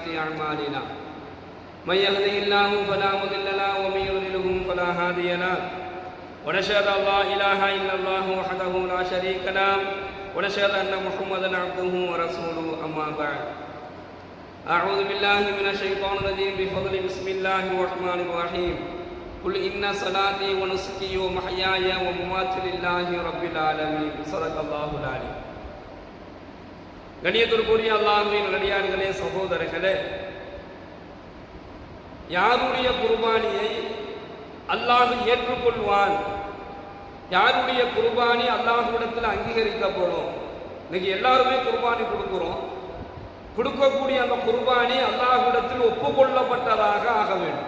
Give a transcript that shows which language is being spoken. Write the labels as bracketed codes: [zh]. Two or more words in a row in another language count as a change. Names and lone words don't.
[ar] أعمالنا من يهده الله فلا مضل له ومن يضلله فلا هادي له ونشهد أن لا إله إلا الله وحده لا شريك له ونشهد أن محمدا عبده ورسوله أما بعد أعوذ بالله من الشيطان الرجيم بفضل بسم الله الرحمن الرحيم قل إن صلاتي ونسكي ومحياي ومماتي لله رب العالمين صدق الله العليم. [ta] கண்ணியத்திற்குரிய அல்லாஹ்வின் நல்லடியார்களே, சகோதரர்களே, யாருடைய குர்பானியை அல்லாஹ் ஏற்றுக்கொள்வான், யாருடைய குர்பானி அல்லாஹ்விடத்தில் அங்கீகரிக்கப்படும்? இன்னைக்கு எல்லாருமே குர்பானி கொடுக்கிறோம். கொடுக்கக்கூடிய அந்த குர்பானி அல்லாஹ்விடத்தில் ஒப்புக்கொள்ளப்பட்டதாக ஆக வேண்டும்.